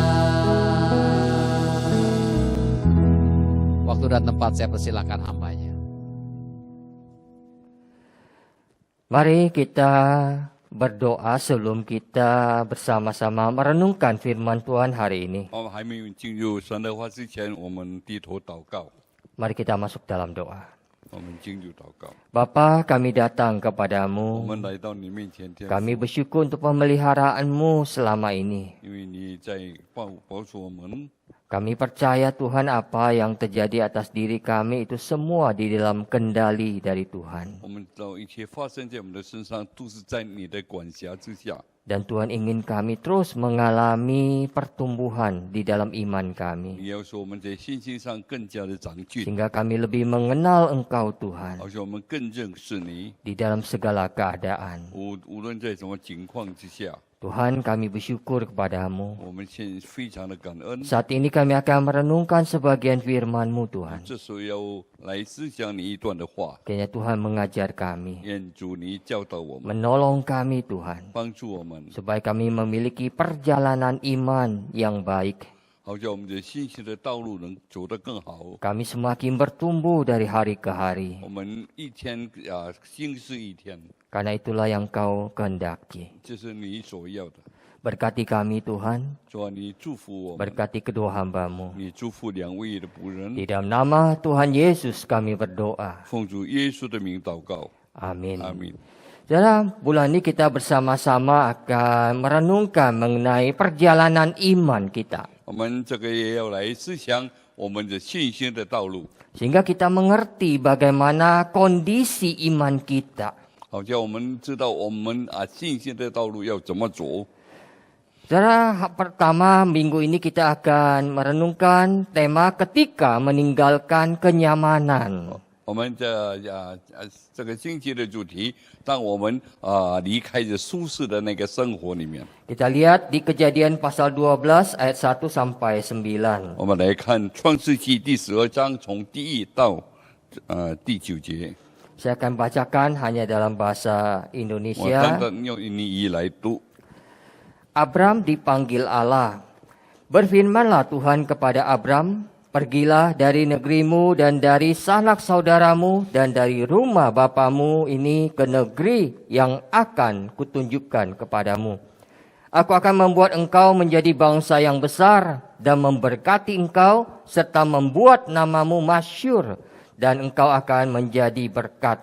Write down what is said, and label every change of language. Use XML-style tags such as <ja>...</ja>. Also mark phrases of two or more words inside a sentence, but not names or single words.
<id>Waktu dan tempat saya persilakan hambanya. Mari kita berdoa sebelum kita bersama-sama merenungkan firman Tuhan hari ini.</id> <zh>我们还没有进入神的话之前，我们低头祷告。</zh> <id>Mari kita masuk dalam doa.</id> <zh>我们进入祷告。</zh> <id>Bapa, kami datang</id> <zh>我</zh> <id>kepadamu.</id> <zh>们来到你面前，天父</zh> <id>Kami bersyukur untuk pemeliharaanmu selama ini.</id> <zh>因为你在保守我们，</zh> <id>Kami percaya Tuhan apa yang terjadi atas diri kami itu semua di dalam kendali dari Tuhan.</id> <zh>我们知道一切发生在我们的身上，都是在你的管辖之下。</zh> <id>Dan Tuhan ingin kami terus mengalami pertumbuhan di dalam iman kami.</id> <zh>你要说我们在信心上更加的长进，</zh> <id>Sehingga kami lebih mengenal Engkau Tuhan</id> <zh>好像我们更认识你。</zh> <id>di dalam segala keadaan.</id> <zh>无论在什么情况之下，</zh> <id>Tuhan, kami bersyukur kepadamu.</id> <zh>我们现在非常的感恩。</zh> <id>Saat ini kami akan merenungkan sebagian firman-Mu Tuhan.</id> <zh>这时候要来思想你一段的话，</zh> <id>Kiranya Tuhan mengajar kami,</id> <zh>愿主你教导我们，</zh> <id>menolong kami Tuhan,</id> <zh>帮助我们，</zh> <id>supaya kami memiliki perjalanan iman yang baik.</id> <zh>好像我们的信息的道路能走得更好。</zh> <id>Kami semakin bertumbuh dari hari ke hari.</id> <zh>我们一天新是一天，</zh> <id>Karena itulah yang Kau kehendaki.</id> <zh>这是你所要的。</zh> <id>Berkati kami Tuhan,</id> <zh>主啊，你祝福我们，</zh> <id>berkati kedua hamba-Mu.</id> <zh>你祝福两位的仆人，</zh> <id>Di dalam nama Tuhan Yesus kami berdoa.</id> <zh>奉主耶稣的名祷告，</zh> <id>Amin.</id> <zh>阿门。</zh> <id>Saudara, bulan ini kita bersama-sama akan merenungkan mengenai perjalanan iman kita.</id> <zh>我们这个也要来思想我们的信心的道路，</zh> <id>Sehingga kita mengerti bagaimana kondisi iman kita.</id> <zh>好像我们知道我们信心的道路要怎么走。</zh> <id>Saudara, pertama minggu ini kita akan merenungkan tema ketika meninggalkan kenyamanan.</id> <zh>我我们这个星期的主题，当我们离开着舒适的那个生活里面，</zh> <id>Kita lihat di Kejadian pasal 12 ayat 1 sampai 9.</id> <zh>我们来看创世纪第12章从第1到第9节。</zh> <id>Saya akan bacakan hanya dalam bahasa</id> <zh>我单</zh> <id>Indonesia.</id> <zh>单用印尼语来读。</zh> <id>Abram dipanggil Allah. Berfirmanlah Tuhan kepada Abram, pergilah dari negerimu dan dari sanak saudaramu dan dari rumah bapamu ini ke negeri yang akan kutunjukkan kepadamu. Aku akan membuat engkau menjadi bangsa yang besar dan memberkati engkau serta membuat namamu masyhur dan engkau akan menjadi berkat.</id>